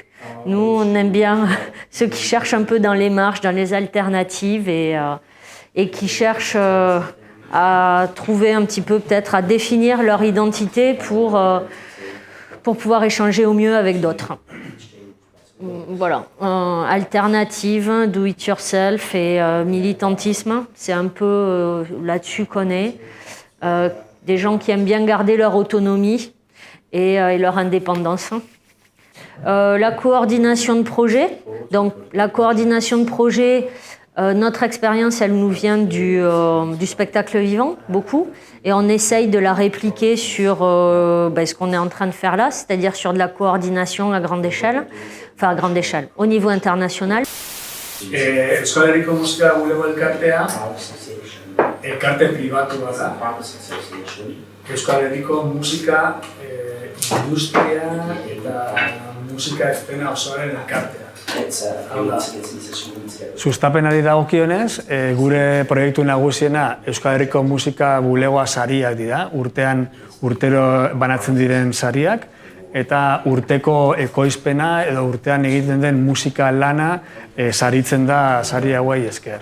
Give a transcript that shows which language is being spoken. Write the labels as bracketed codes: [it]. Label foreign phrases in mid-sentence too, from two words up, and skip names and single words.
[fr] Nous, on aime bien ceux qui cherchent un peu dans les marges, dans les alternatives et qui cherchent à trouver un petit peu, peut-être à définir leur identité pour pouvoir échanger au mieux avec d'autres. Voilà, alternative, [en] do it yourself [fr] et militantisme, c'est un peu là-dessus qu'on est. Des gens qui aiment bien garder leur autonomie et leur indépendance. La coordination de projet. Donc la coordination de projet, notre expérience, elle nous vient du spectacle vivant, beaucoup. Et on essaye de la répliquer sur ce qu'on est en train de faire là, c'est-à-dire sur de la coordination à grande échelle. Enfin, à grande échelle, au niveau international. [eu] Euskal Herriko Musika Bulego Elkartea, elkarte pribatu bat da. Euskal Herriko musika industria eta musika eszena osoaren elkartea. Sustapenari dagokionez, gure proiektu nagusiena Euskal Herriko Musika Bulegoa sariak dira, urtero banatzen diren sariak, eta urteko ekoizpena edo urtean egiten den musika lana saritzen da sari hauei esker.